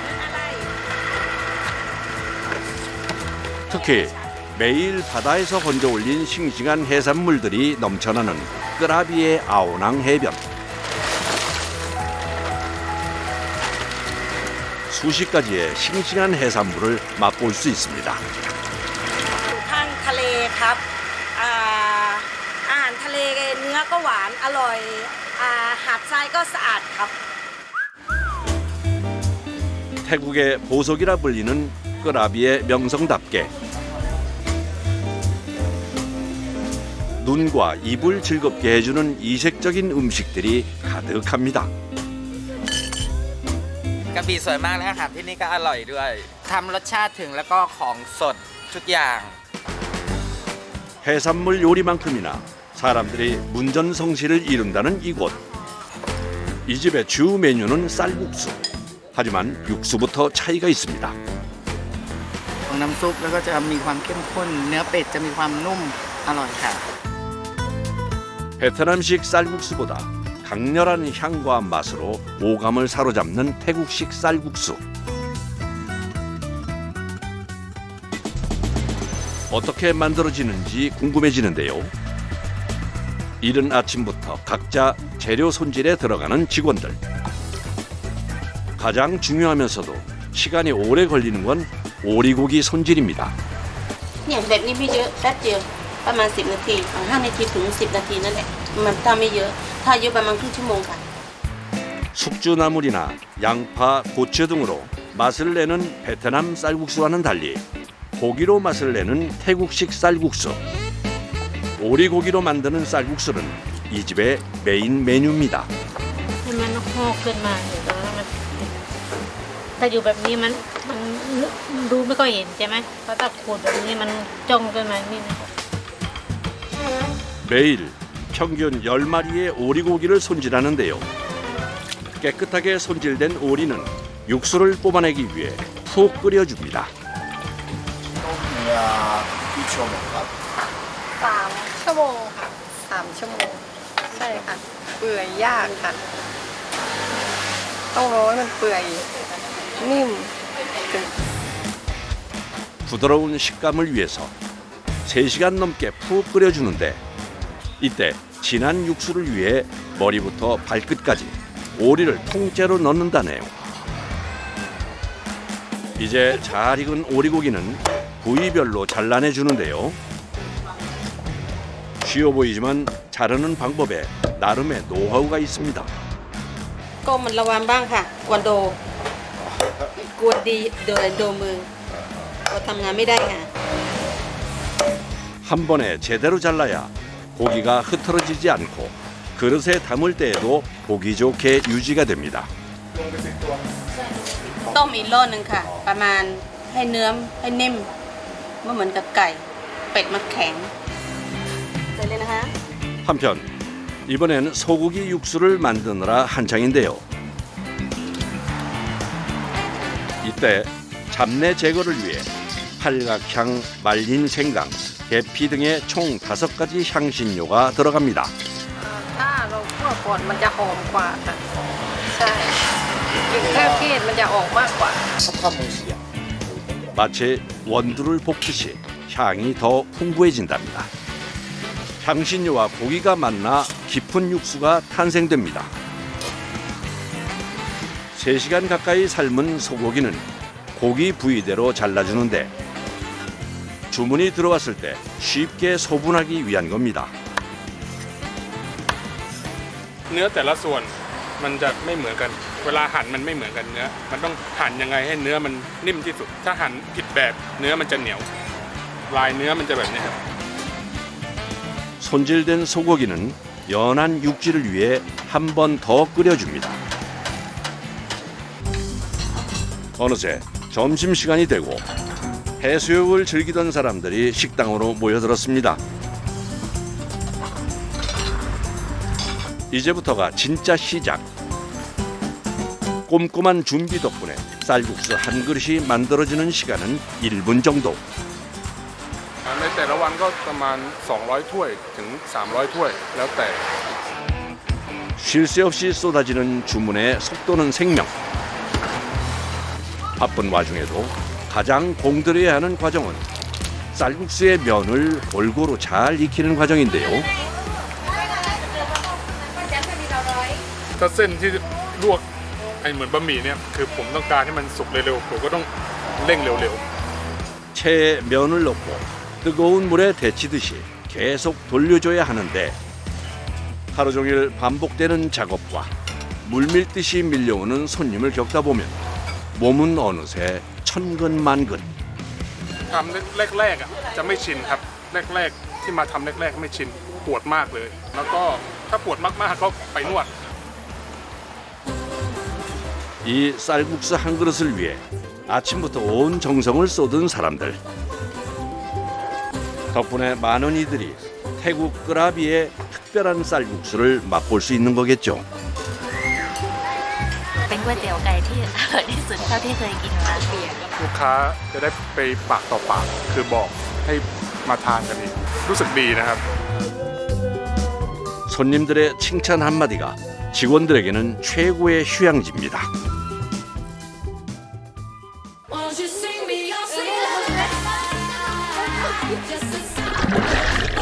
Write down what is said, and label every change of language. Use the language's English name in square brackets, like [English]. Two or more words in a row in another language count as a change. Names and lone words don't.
[Korean] 특히 매일 바다에서 건져 올린 싱싱한 해산물들이 넘쳐나는 끄라비의 아오낭 해변. 수십 가지의 싱싱한 해산물을 맛볼 수 있습니다. [Thai] ทางทะเลครับอาหารทะเลเนื้อก็หวานอร่อยหาดทรายก็สะอาดครับ [Korean] 태국의 보석이라 불리는 끄라비의 명성답게 눈과 입을 즐겁게 해주는 이색적인 음식들이 가득합니다. [Thai] กระบี่สวยมากและอาหารที่นี่ก็อร่อยด้วยทำรสชาติถึงแล้วก็ของสดทุกอย่าง [Korean] 해산물 요리만큼이나 사람들이 문전성시를 이룬다는 이곳. 이 집의 주 메뉴는 쌀국수. 하지만 육수부터 차이가 있습니다. [Thai] ของน้ำซุปแล้วก็จะมีความเข้มข้นเนื้อเป็ดจะมีความนุ่มอร่อยค่ะ [Korean] 베트남식 쌀국수보다 강렬한 향과 맛으로 오감을 사로잡는 태국식 쌀국수. 어떻게 만들어지는지 궁금해지는데요. 이른 아침부터 각자 재료 손질에 들어가는 직원들. 가장 중요하면서도 시간이 오래 걸리는 건 오리고기 손질입니다. [Thai] เนี่ยแบบนี้ไม่เยอะแป๊บเดียวประมาณ10 นาที5 นาทีถึง 10 นาทีนั่นแหละมันถ้าไม่เยอะถ้าเยอะประมาณครึ่งชั่วโมงค่ะ [Korean] 숙주나물이나 양파, 고추 등으로 맛을 내는 베트남 쌀국수와는 달리 고기로 맛을 내는 태국식 쌀국수. 오리고기로 만드는 쌀국수는 이 집의 메인 메뉴입니다. [Thai] มันหอกขึ้นมาแต่ว่ามันถ้าอยู่แบบนี้มันดูไม่ค่อยเห็นใช่ไหมเพราะถ้าขูดแบบนี้มันจ้องขึ้นมานี่นะ [Korean] 매일 평균 10마리의 오리고기를 손질하는데요. 깨끗하게 손질된 오리는 육수를 뽑아내기 위해 푹 끓여줍니다. [Thai] 3 ชั่วโมงค่ะ3 ชั่วโมงใช่ค่ะเปื่อยยากค่ะต้องรอให้มันเปื่อยนิ่ม [Korean] 부드러운 식감을 위해서 3시간 넘게 푹 끓여주는데 이때 진한 육수를 위해 머리부터 발끝까지 오리를 통째로 넣는다네요. 이제 잘 익은 오리고기는 부위별로 잘라내주는데요. 쉬워 보이지만 자르는 방법에 나름의 노하우가 있습니다. [Thai] ก็มันระวังบ้างค่ะกวนโดกวนดีโดมือก็ทำงานไม่ได้ค่ะ [Korean] 한 번에 제대로 잘라야 고기가 흐트러지지 않고 그릇에 담을 때에도 보기 좋게 유지가 됩니다. [Thai] ต้มอีกรอบนึงค่ะประมาณให้เนื้อให้นิ่มไม่เหมือนกับไก่เป็ดมันแข็งเลยนะคะ [Korean] 한편 이번엔 소고기 육수를 만드느라 한창인데요. 이때 잡내 제거를 위해 팔각향, 말린 생강, 계피 등의 총 5가지 향신료가 들어갑니다. [Thai] ถ้าเราคั่วก่อนมันจะหอมกว่าค่ะใช่กลิ่นเครื่องเทศมันจะออกมากกว่า [Korean] 마치 원두를 볶듯이 향이 더 풍부해진답니다. 향신료와 고기가 만나 깊은 육수가 탄생됩니다. 3시간 가까이 삶은 소고기는 고기 부위대로 잘라주는데 주문이 들어왔을 때 쉽게 소분하기 위한 겁니다. [Thai] เนื้อแต่ละส่วนมันจะไม่เหมือนกันเวลาหั่นมันไม่เหมือนกันเนื้อมันต้องหั่นยังไงให้เนื้อมันนิ่มที่สุดถ้าหั่นผิดแบบเนื้อมันจะเหนียวลายเนื้อมันจะแบบนี้ครับ [Korean] 손질된 소고기는 연한 육질을 위해 한 번 더 끓여줍니다. 어느새 점심시간이 되고 해수욕을 즐기던 사람들이 식당으로 모여들었습니다. 이제부터가 진짜 시작. 꼼꼼한 준비 덕분에 쌀국수 한 그릇이 만들어지는 시간은 1분 정도. [Thai] ในแต่ละวันก็ประมาณ200 ถ้วยถึง 300 ถ้วยแล้วแต่ [Korean] 쉴 새 없이 쏟아지는 주문의 속도는 생명. 바쁜 와중에도 가장 공들여야 하는 과정은 쌀국수의 면을 골고루 잘 익히는 과정인데요. [Thai] ถ้าเส้นที่ลวกไอเหมือนบะหมี่เนี่ยคือผมต้องการให้มันสุกเร็วๆผมก็ต้องเร่งเร็ว [Korean] 체에 면을 넣고 뜨거운 물에 데치듯이 계속 돌려줘야 하는데 하루 종일 반복되는 작업과 물밀듯이 밀려오는 손님을 겪다 보면 몸은 어느새 천근만근. [Thai] ๆทำแรกๆอ่ะจะไม่ชินครับแรกๆที่มาทำแรกๆไม่ชินปวดมากเลยแล้วก็ถ้าปวดมากๆก็ไปนวด [Korean] 이 쌀국수 한 그릇을 위해 아침부터 온 정성을 쏟은 사람들. 덕분에 많은 이들이 태국 끄라비의 특별한 쌀국수를 맛볼 수 있는 거겠죠. [Thai] เป็นก๋วยเตี๋ยวไก่ที่อร่อยที่สุดเท่าที่เคยกินมา ลูกค้าจะได้ไปปากต่อปากคือบอกให้มาทานกันอีกรู้สึกดีนะครับ [Korean] 손님들의 칭찬 한마디가 직원들에게는 최고의 휴양지입니다. [English] Won't you sing me your song?